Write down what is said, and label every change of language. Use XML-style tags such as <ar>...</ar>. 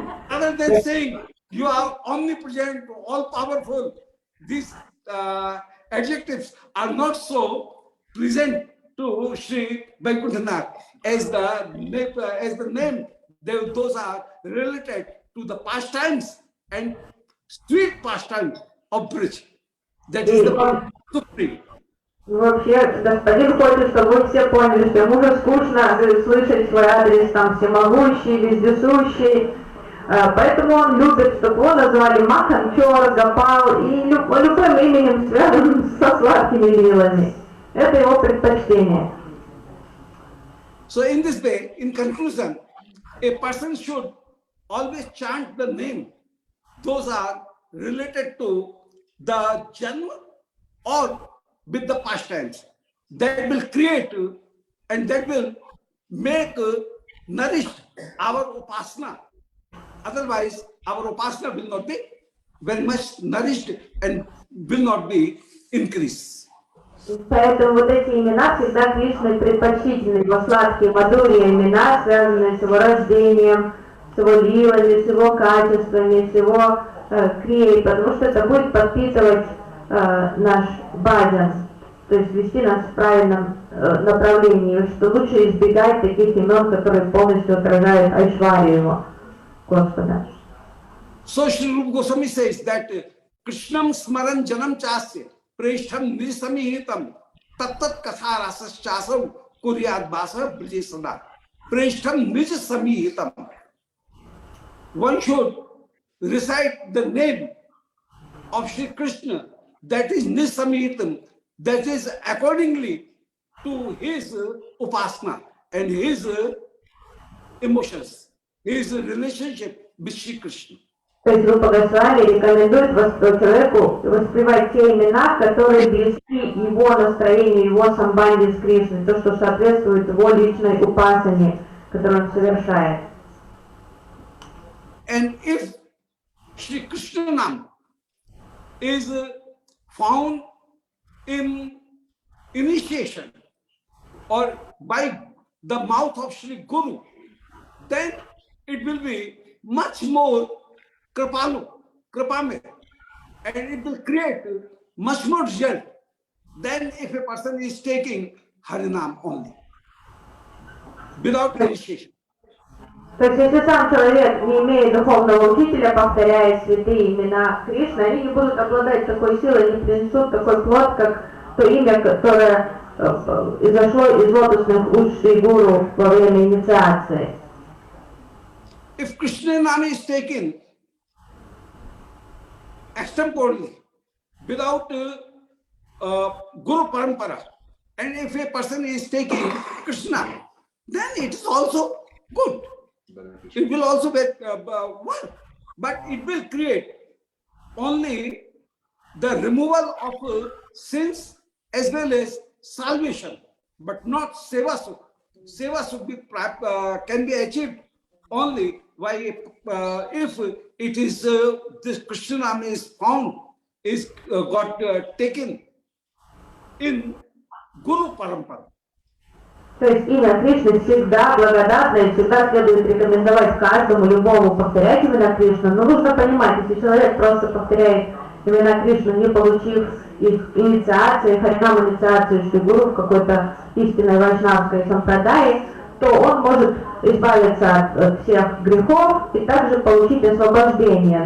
<en>Other than saying, "You are omnipresent, all-powerful," these adjectives are not so pleasant to Sri Vaikuntanath as the name. Those are related to the pastimes and sweet pastimes of bridge. That is the supreme.</en> <ru>Вообще, господин хочет, чтобы вы все поняли, что ему уже скучно слышать свой адрес, там, всемогущий, вездесущий. Поэтому он любит, чтобы его назвали Маханчор, Гопал и любым именем, связанным со сладкими лилами. Это его предпочтение.</ru> <en>So in this way, in conclusion, a person should always chant the name. Those are related to the Janma or with the pastimes. That will create and that will make nourish our upasana. Otherwise, our upasana will not be very much nourished and will not be increased.</en> <ru>Поэтому вот эти имена всегда Кришне предпочтительны, его сладкие, мадурья имена, связанные с его рождением, с его лилами, с его качествами, с его крией, потому что это будет подпитывать наш баджан. то есть вести нас в правильном направлении, что лучше избегать таких имен, которые полностью отражают Айшварию его, Господа.</ru> <en>So Sri Rupa Goswami says that</en> <sa>Krishnam smaran janam chasya preshtham nisamihitam tattat katha rasas chasam kuryad basa brijasada preshtham nisamihitam.</sa> <en>One should recite the name of Shri Krishna, that is nisamihitam, that is accordingly to his upasana and his emotions, his relationship with Shri Krishna.</en> <ru>То есть Рупа Госвами рекомендует человеку воспевать те имена, которые близки его настроению, его самбанде с Кришной, то, что соответствует его личной упасане, которую он совершает.</ru> <en>And if Shri Krishna Nam is found in initiation or by the mouth of Shri Guru, then it will be much more kripame, and it will create much more result than if a person is taking Harinam only, without initiation.</en> <ru>То есть, если сам человек, не имея духовного учителя, повторяет святые имена Кришны, они не будут обладать такой силой, не принесут такой плод, как то имя, которое изошло из лотосных уст Шри Гуру во время инициации.</ru> <en>If Krishna Nam is taken extemporally, without Guru Parampara, and if a person is taking Krishna, then it is also good. It will also be work, but it will create only the removal of sins as well as salvation, but not seva sukh. Seva sukh can be achieved only by if it is this Krishna Nam is found, is got taken in Guru Parampara.</en> <ru>То есть имя Кришны всегда благодатное, всегда следует рекомендовать каждому, любому повторять имена Кришны. Но нужно понимать, если человек просто повторяет имена Кришны, не получив их инициации, харинам инициацию Шри Гуру в какой-то истинной вайшнавской сампрадае, то он может избавиться от всех грехов и также получить освобождение.</ru>